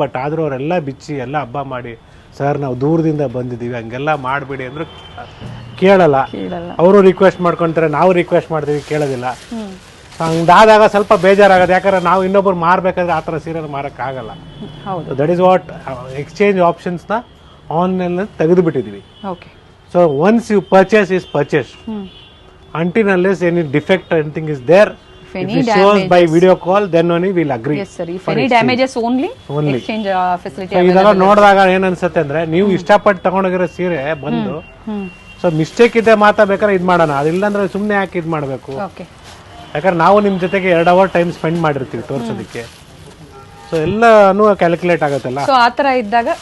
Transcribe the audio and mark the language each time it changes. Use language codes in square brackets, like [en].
[kn] But ಆದ್ರೂ ಅವರೆಲ್ಲ ಬಿಚ್ಚಿ ಎಲ್ಲ ಹಬ್ಬ ಮಾಡಿ, ಸರ್ ನಾವು ದೂರದಿಂದ ಬಂದಿದ್ದೀವಿ ಹಂಗೆಲ್ಲ ಮಾಡಬೇಡಿ ಅಂದ್ರೆ ಕೇಳಲ್ಲ. ಅವರು ರಿಕ್ವೆಸ್ಟ್ ಮಾಡ್ಕೊಂತಾರೆ, ನಾವು ರಿಕ್ವೆಸ್ಟ್ ಮಾಡ್ತೀವಿ, ಕೇಳೋದಿಲ್ಲ. ಹಂಗಾದಾಗ ಸ್ವಲ್ಪ ಬೇಜಾರಾಗತ್ತೆ, ಯಾಕಂದ್ರೆ ನಾವು ಇನ್ನೊಬ್ರು ಮಾರ್ಬೇಕಾದ್ರೆ ಆ ಥರ ಸೀರೆ ಮಾರಕ್ ಆಗಲ್ಲ. [en] that is what exchange options ನ online [kn] ತೆಗೆದು ಬಿಟ್ಟಿದೀವಿ. [en] So once you purchase is purchase, until unless any defect or anything is there, if it shows by video call, then only we'll agree. Yes sir, if any damages only exchange facility. [kn] So ಇದೆಲ್ಲ ನೋಡಿದಾಗ ಏನ್ ಅನ್ಸುತ್ತೆ ಅಂದ್ರೆ, ನೀವು ಇಷ್ಟಪಟ್ಟು ತಗೊಂಡೋಗಿರೋ ಸೀರೆ ಬಂದು so mistake ಇದೆ ಮಾತಾ ಬೇಕಾದ್ರೆ ಇದು ಮಾಡೋಣ, ಅದಿಲ್ಲ ಅಂದ್ರೆ ಸುಮ್ಮನೆ ಯಾಕೆ ಇದು ಮಾಡಬೇಕು. ಯಾಕಂದ್ರೆ ನಾವು ನಿಮ್ಮ ಜೊತೆಗೆ 2 hour ಟೈಮ್ ಸ್ಪೆಂಡ್ ಮಾಡಿರ್ತೀವಿ ತೋರ್ಸೋದಕ್ಕೆ. ಸೊ ಎಲ್ಲಾನು ಕ್ಯಾಲ್ಕುಲೇಟ್ ಆಗುತ್ತಲ್ಲ. ಸೊ ಆ ಥರ ಇದ್ದಾಗ